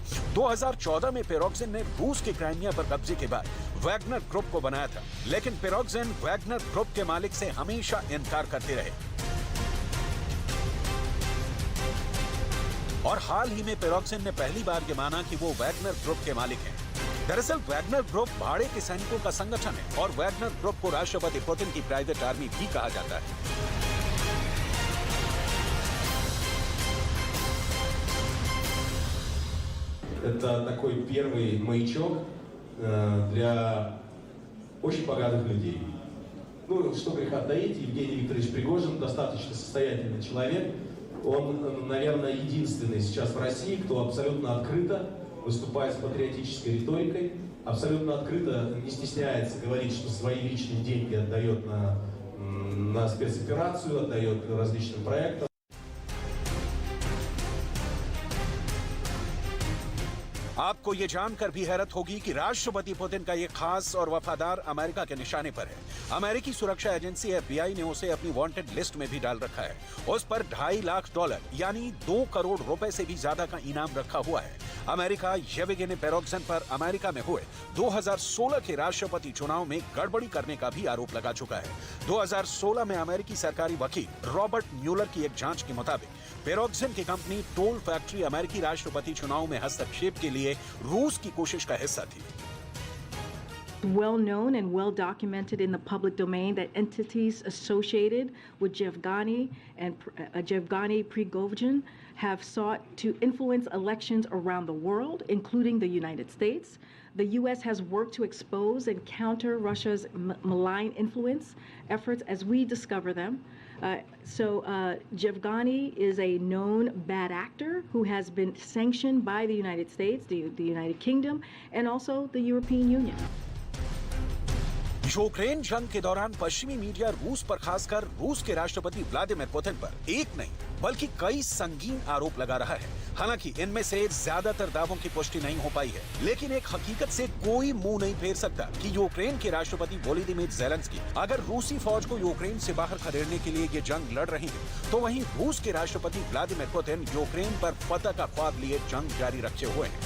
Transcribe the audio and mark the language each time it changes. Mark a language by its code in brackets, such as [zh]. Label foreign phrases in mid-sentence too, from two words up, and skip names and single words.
[hi] 2014 में पेरोग्जिन ने रूस के क्राइमिया पर कब्जे के बाद वैगनर ग्रुप को बनाया था, लेकिन पेरोग्जिन वैगनर ग्रुप के मालिक से हमेशा इनकार करते रहे और हाल ही में पेरोग्जिन ने पहली बार ये माना कि वो वैगनर ग्रुप के मालिक हैं। दरअसल वैगनर ग्रुप भाड़े के सैनिकों का संगठन है और वैगनर ग्रुप को राष्ट्रपति पुतिन की [en] private army [hi] भी कहा जाता है। [ru] Это такой первый маячок для очень богатых людей. Ну, что греха таить, Евгений Викторович Пригожин достаточно состоятельный человек. Он, наверное, единственный сейчас в России, кто абсолютно открыто выступает с патриотической риторикой, абсолютно открыто не стесняется говорить, что свои личные деньги отдает на спецоперацию, отдает различным проектам. [hi] आपको ये जानकर भी हैरत होगी कि राष्ट्रपति पुतिन का ये खास और वफादार अमेरिका के निशाने पर है। अमेरिकी सुरक्षा एजेंसी FBI ने उसे अपनी [en] wanted list [hi] में भी डाल रखा है। उस पर $2.5 लाख यानी 2 करोड़ रुपए से भी ज्यादा का इनाम रखा हुआ है। अमेरिका येवगेनी पेरोग्जिन पर अमेरिका में हुए 2016 के राष्ट्रपति चुनाव में गड़बड़ी करने का भी आरोप लगा चुका है। 2016 में अमेरिकी सरकारी वकील रॉबर्ट म्यूलर की एक जांच के मुताबिक पेरोग्जिन की कंपनी [en] toll factory [hi] अमेरिकी राष्ट्रपति चुनाव में हस्तक्षेप के लिए रूस की कोशिश का हिस्सा थी। [en] Well known and well documented in the public domain that entities associated with Yevgeny Prigozhin have sought to influence elections around the world, including the United States. The U.S. has worked to expose and counter Russia's malign influence efforts as we discover them. Yevgeny is a known bad actor who has been sanctioned by the United States, the United Kingdom, and also the European Union. [hi] यूक्रेन जंग के दौरान पश्चिमी मीडिया रूस पर, खासकर रूस के राष्ट्रपति व्लादिमीर पुतिन पर एक नहीं बल्कि कई संगीन आरोप लगा रहा है। हालांकि इनमें से ज्यादातर दावों की पुष्टि नहीं हो पाई है, लेकिन एक हकीकत से कोई मुंह नहीं फेर सकता कि यूक्रेन के राष्ट्रपति वोलोदिमीर ज़ेलेंस्की अगर रूसी फौज को यूक्रेन से बाहर खदेड़ने के लिए ये जंग लड़ रहे हैं, तो वहीं रूस के राष्ट्रपति व्लादिमीर पुतिन यूक्रेन पर फतह का ख्वाब लिए जंग जारी रखे हुए हैं।